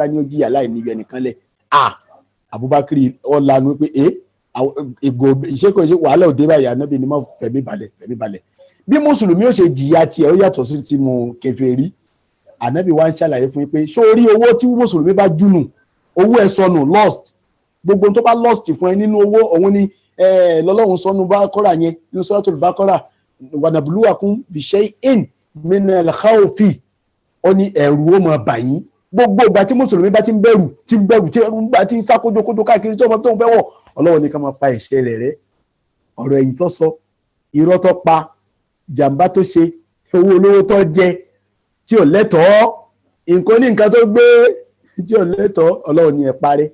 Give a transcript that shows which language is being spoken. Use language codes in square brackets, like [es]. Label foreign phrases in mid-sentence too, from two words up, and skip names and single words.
[yo] ni ó jìyà láì níbi ẹnìkan lẹ̀ Abubakar ọ̀lànà pé ìṣe wàhálà òde báyìí ànábì ní mọ́ fẹ̀mí balẹ̀ bí mùsùlùmí ó ṣe jìyà tiẹ̀ ó yàtọ̀ sí ti mu kèfèrí ànábì wá ń ṣàlàyé fún yín pé sórí owó tí mùsùlùmí bá jùnù owó ẹ̀ sọnù lost gbogbo tó bá lost fún ẹ nínú owó òun ni lọ́lọ́run sọnù Baqara yẹn nínú Suratul Baqara [ar] ونبلوكم بشيء من الخوف [yo] ó ní ẹ̀rù ó máa bà yín gbogbo ìgbà tí mùsùlùmí bá ti ń bẹ̀rù tí ń bá ti ń sá kójókójó káàkiri tí ọmọ tó ń fẹ́ wọ̀ Ọlọ́run ní ká máa pa ẹ̀ṣẹ̀ rẹ̀ rẹ́. ọ̀rọ̀ ẹ̀yìn tó sọ, irọ́ tó pa, jàǹbá tó ṣe, owó olówó tó jẹ tí ò lẹ́tọ̀ọ́, nǹkan ní nǹkan tó gbé tí ò lẹ́tọ̀ọ́, Ọlọ́run ní ẹ parẹ́.